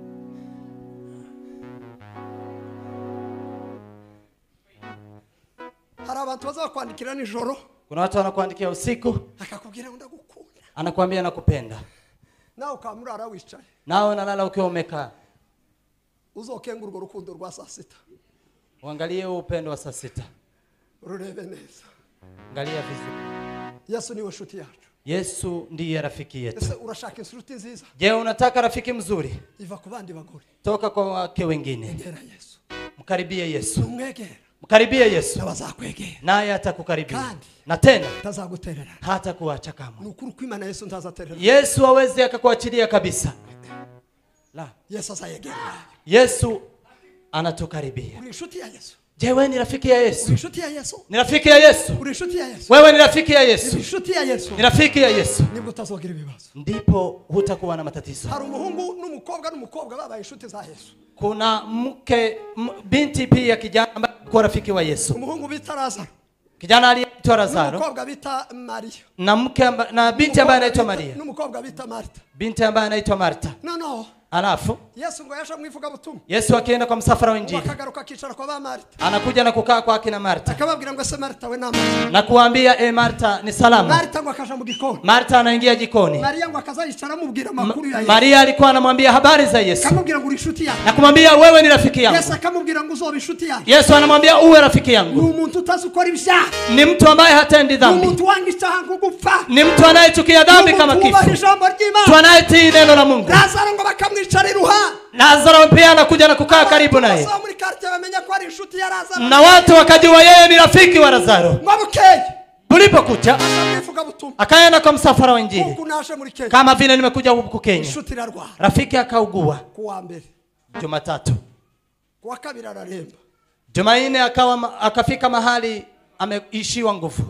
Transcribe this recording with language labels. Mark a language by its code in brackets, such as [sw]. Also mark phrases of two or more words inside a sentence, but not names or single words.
[rn] Hari abantu bazakwandikira nijoro. [sw] Kuna watu wanakuandikia usiku. [rn] Akakubwira ngo ndagukunda. [sw] Anakuambia nakupenda. [rn] Nawe ukamurara wicaye. [sw] Nawe unalala ukiwa umekaa. [rn] Uzokenga urwo rukundo rwa saa sita. [sw] Uangalie upendo wa saa sita. [rn] Rurebe neza. [sw] Angalia vizuri. [rn] Yesu niwe nshuti yacu. [sw] Yesu ndiye rafiki yetu. [rn] Ese urashaka inshuti nziza? [sw] Je, unataka rafiki mzuri? [rn] Iva ku bandi bagore. [sw] Toka kwa wake wengine. [rn] Egera Yesu. [sw] Mkaribie Yesu. [rn] Umwegera. [sw] Mkaribie Yesu. [rn] Nabazakwegera. [sw] Naye atakukaribia. [rn] Kandi. [sw] Na tena [rn] tazaguterera. [sw] hata kuacha kamwe. [rn] Nukuru kwimana Yesu ntazaterera. [sw] Yesu hawezi akakuachilia kabisa. [rn] La. Yesu azayegera. [sw] Yesu anatukaribia. [rn] Uri inshuti ya Yesu. [sw] Je, wewe ni rafiki ya Yesu? [rn] Uri inshuti ya Yesu. [sw] Ni rafiki ya Yesu. [rn] Uri inshuti ya Yesu. [sw] Wewe ni rafiki ya Yesu. [rn] Uri inshuti ya Yesu. [sw] Ni rafiki ya Yesu. [rn] Nibwo utazogira ibibazo. [sw] Ndipo hutakuwa na matatizo. [rn] Hari umuhungu n'umukobwa babaye inshuti za Yesu. [sw] Kuna binti pia kijana ambaye alikuwa rafiki wa Yesu. [rn] Umuhungu bita Lazaro. [sw] kijana aliyeitwa Lazaro [rn] n'umukobwa bita Maria [sw] na mke na binti ambaye anaitwa Maria [rn] n'umukobwa bita Marta. [sw] binti ambaye anaitwa Marta. [rn] No. [sw] Alafu [rn] Yesu ngo yasha mwivuga butumwa. [sw] Yesu akienda kwa msafara wa Injili [rn] Akagaruka kicara kwa ba Marta. [sw] anakuja na kukaa kwa akina Marta [rn] Akababwira ngo se Marta we na Marta. [sw] na kuambia Marta ni salama. [rn] Marta ngo akaja mu gikoni. [sw] Marta anaingia jikoni. [rn] Maria ngo akazayicara mubwira makuru ya Yesu. [sw] Maria alikuwa anamwambia habari za Yesu. [rn] Akamubwira ngo urishuti yake. [sw] Na kumwambia wewe ni rafiki yangu. [rn] Yesu akamubwira ngo uzoba inshuti yake. [sw] Yesu anamwambia uwe rafiki yangu. [rn] Ni umuntu utazukora ibyaha. [sw] Ni mtu ambaye hatendi dhambi. [rn] Ni umuntu wangisha hangu gupfa. [sw] Ni mtu anayechukia dhambi kama kifo. Mtu anayetii neno la Mungu. [rn] Lazaro ngo bakamwicara iruhande. [sw] Lazaro pia anakuja na kukaa karibu naye. [rn] Muri karte bamenya ko ari inshuti ya Lazaro. [sw] Na watu wakajua yeye ni rafiki wa Lazaro. [rn] Ngabukeye. [sw] Kulipokucha akaenda kwa msafara wa Injili. Kama vile nimekuja huku Kenya. Rafiki akaugua. Jumatatu. Jumanne akafika mahali ameishiwa nguvu.